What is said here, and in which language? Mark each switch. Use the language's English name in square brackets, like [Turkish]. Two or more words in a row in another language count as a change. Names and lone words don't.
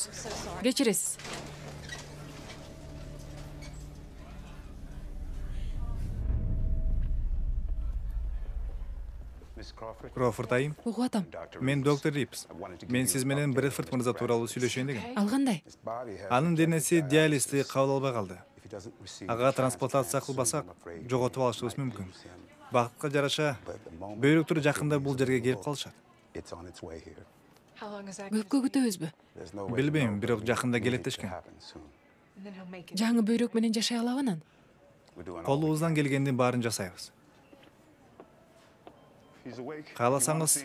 [Kyrgyz] Кечиресиз. [English] Miss Crawford, [Kyrgyz] Кроуфорд айым. Угуп атам. Мен доктор Рипс. Мен сиз менен Брэдфорд мырза тууралуу сүйлөшөйүн дегем. Ал кандай? [English] his body has. [Kyrgyz] Анын денеси диализди кабыл албай калды. [English] If he doesn't receive [Kyrgyz] Ага трансплантация кылбасак, [English] I'm afraid [Kyrgyz] жоготуп алышыбыз мүмкүн. [English] lose him. [Kyrgyz] Бакытка жараша, [English] But at the moment, [Kyrgyz] бөйрөктөр жакында бул жерге келип калышат. [English] it's on its way here. [Kyrgyz] Көпкө күтөбүзбү? [English] There's no way to [Kyrgyz] Билбейм, [English] know, [Kyrgyz] бирок [English] but [Kyrgyz] жакында [English] we need [Kyrgyz] келет [English] it to [Kyrgyz] дешкен. [English] happen soon. [Kyrgyz] Жаңы бөйрөк менен жашай алабы анан? [English] We're doing all we [Kyrgyz] Колубуздан келгендин баарын жасайбыз. [English] can. He's awake. [Kyrgyz] Кааласаңыз, [English] You wanna see him?